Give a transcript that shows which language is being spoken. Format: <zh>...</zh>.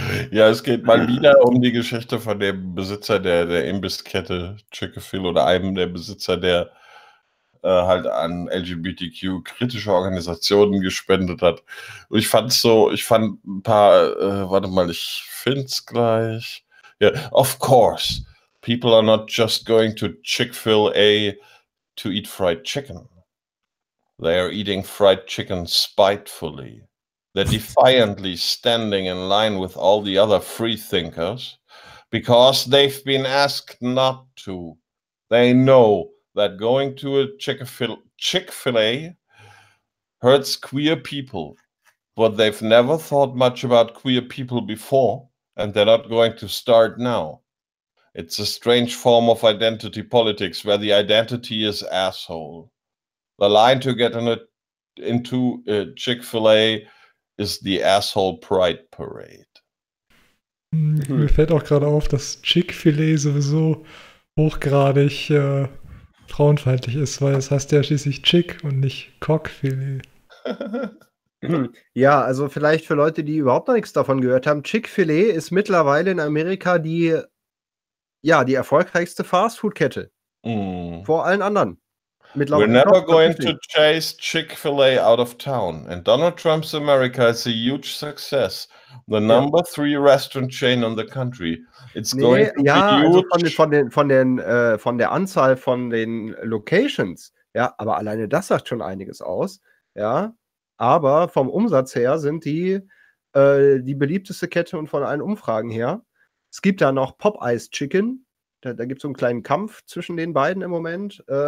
<de>Ja, es geht mal wieder um die Geschichte von dem Besitzer der Imbisskette Chick-fil-A oder einem der Besitzer, der halt an LGBTQ-kritische Organisationen gespendet hat. Und ich fand ein paar, warte mal, ich find's gleich.</de> <en>Yeah, of course, people are not just going to Chick-fil-A to eat fried chicken. They are eating fried chicken spitefully. They're defiantly standing in line with all the other free thinkers because they've been asked not to. They know that going to a Chick-fil-A hurts queer people, but they've never thought much about queer people before, and they're not going to start now. It's a strange form of identity politics where the identity is asshole. The line to get into Chick-fil-A is the asshole pride parade.</en> <de>Mir fällt auch gerade auf, dass Chick-fil-A sowieso hochgradig frauenfeindlich ist, weil es heißt ja schließlich Chick und nicht Cock-fil-A. Ja, also vielleicht für Leute, die überhaupt noch nichts davon gehört haben, Chick-fil-A ist mittlerweile in Amerika die erfolgreichste Fast-Food-Kette. Vor allen anderen.</de> <en>We're never going to chase Chick-fil-A out of town. And Donald Trump's America is a huge success. The number three restaurant chain in the country. It's going to be huge.</en> <de>Ja, also von der Anzahl von den Locations. Ja, aber alleine das sagt schon einiges aus. Ja, aber vom Umsatz her sind die die beliebteste Kette und von allen Umfragen her. Es gibt da noch Popeyes Chicken. Da gibt es so einen kleinen Kampf zwischen den beiden im Moment.</de>